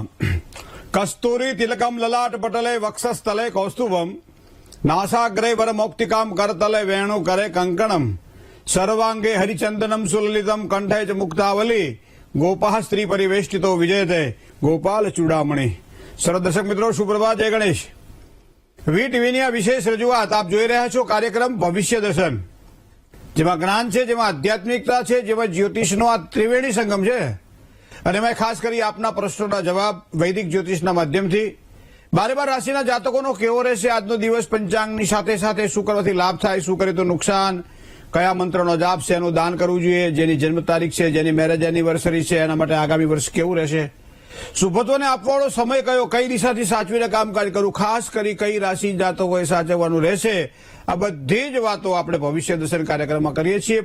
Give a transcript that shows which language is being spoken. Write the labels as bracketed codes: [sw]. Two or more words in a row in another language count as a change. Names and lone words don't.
[sa] कस्तूरी तिलकम ललाट पटले वक्षस्थले कौस्तुभम नासाग्रे वरमौक्तिकाम करतले वेणु करे कंकणम सर्वांगे हरिचंदनम सुललितम कंठे च मुक्तावली गोपाह स्त्री परिवेष्टितो विजयते गोपाल चूड़ामणि। [hi] सरस दर्शक मित्रों सुप्रभात, जय गणेश। [gu] વીટીવીની આ વિશેષ રજૂઆત આપ જોઈ રહ્યા છો કાર્યક્રમ ભવિષ્ય દર્શન, જેમાં જ્ઞાન છે, જેમાં આધ્યાત્મિકતા છે, જેમાં જ્યોતિષનો આ ત્રિવેણી સંગમ છે અને એમાં ખાસ કરી આપના પ્રશ્નોના જવાબ વૈદિક જ્યોતિષના માધ્યમથી 12 રાશિના જાતકોનો કેવો રહેશે આજનો દિવસ, પંચાંગની સાથે સાથે શું કરવાથી લાભ થાય, શું કરે તો નુકસાન, કયા મંત્રનો જાપ છે, એનું દાન કરવું જોઈએ, જેની જન્મ તારીખ છે, જેની [en] marriage anniversary [gu] છે, એના માટે આગામી વર્ષ કેવું રહેશે, શુભત્વને આપવાળો સમય કયો, કઈ દિશાથી સાચવીને કામકાજ કરવું, ખાસ કરી કઈ રાશિ જાતકોએ સાચવવાનું રહેશે, આ બધી જ વાતો આપણે ભવિષ્ય દર્શન કાર્યક્રમમાં કરીએ છીએ।